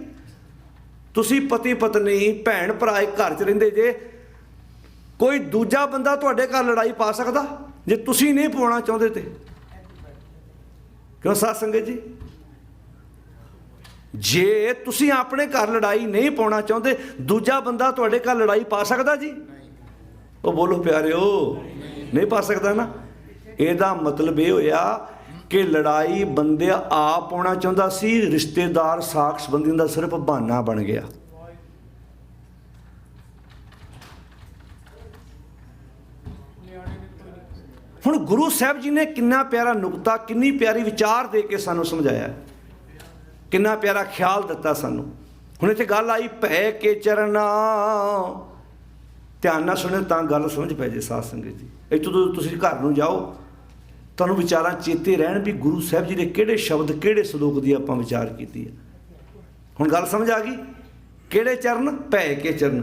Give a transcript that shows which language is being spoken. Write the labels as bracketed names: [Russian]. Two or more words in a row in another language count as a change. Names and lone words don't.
[Punjabi] ਤੁਸੀਂ ਪਤੀ ਪਤਨੀ ਭੈਣ ਭਰਾ ਇਕ ਘਰ 'ਚ ਰਹਿੰਦੇ ਜੇ, ਕੋਈ ਦੂਜਾ ਬੰਦਾ ਤੁਹਾਡੇ ਘਰ ਲੜਾਈ ਪਾ ਸਕਦਾ ਜੇ ਤੁਸੀਂ ਨਹੀਂ ਪਵਾਉਣਾ ਚਾਹੁੰਦੇ ਤੇ? ਕਿਉਂ ਸਾਧ ਸੰਗਤ ਜੀ? ਜੇ ਤੁਸੀਂ ਆਪਣੇ ਘਰ ਲੜਾਈ ਨਹੀਂ ਪਾਉਣਾ ਚਾਹੁੰਦੇ, ਦੂਜਾ ਬੰਦਾ ਤੁਹਾਡੇ ਘਰ ਲੜਾਈ ਪਾ ਸਕਦਾ ਜੀ? ਉਹ ਬੋਲੋ ਪਿਆਰਿਓ, ਨਹੀਂ ਪਾ ਸਕਦਾ ਨਾ। ਇਹਦਾ मतलब ਇਹ ਹੋਇਆ ਕਿ ਲੜਾਈ ਬੰਦੇ ਆਪ ਪਾਉਣਾ ਚਾਹੁੰਦਾ ਸੀ, ਰਿਸ਼ਤੇਦਾਰ ਸਾਕ ਸੰਬੰਧੀਆਂ ਕਾ ਸਿਰਫ਼ ਬਹਾਨਾ ਬਣ ਗਿਆ। ਹੁਣ ਗੁਰੂ ਸਾਹਿਬ ਜੀ ਨੇ ਕਿੰਨਾ ਪਿਆਰਾ ਨੁਕਤਾ, ਕਿੰਨੀ ਪਿਆਰੀ ਵਿਚਾਰ ਦੇ ਕੇ ਸਾਨੂੰ ਸਮਝਾਇਆ, ਕਿੰਨਾ ਪਿਆਰਾ ਖ਼ਿਆਲ ਦਿੱਤਾ ਸਾਨੂੰ। ਹੁਣ ਇੱਥੇ ਗੱਲ ਆਈ ਭੈ ਕੇ ਚਰਨਾ, ਧਿਆਨ ਨਾਲ ਸੁਣੋ ਤਾਂ ਗੱਲ ਸਮਝ ਪੈ ਜੇ ਸਾਧ ਸੰਗਤ ਜੀ। ਇੱਥੋਂ ਤੋਂ ਤੁਸੀਂ ਘਰ ਨੂੰ ਜਾਓ, ਤੁਹਾਨੂੰ ਵਿਚਾਰਾਂ ਚੇਤੇ ਰਹਿਣ ਭੀ ਗੁਰੂ ਸਾਹਿਬ ਜੀ ਨੇ ਕਿਹੜੇ ਸ਼ਬਦ ਕਿਹੜੇ ਸਲੋਕ ਦੀ ਆਪਾਂ ਵਿਚਾਰ ਕੀਤੀ ਹੈ। ਹੁਣ ਗੱਲ ਸਮਝ ਆ ਗਈ। ਕਿਹੜੇ ਚਰਨ? ਭੈ ਕੇ ਚਰਨ।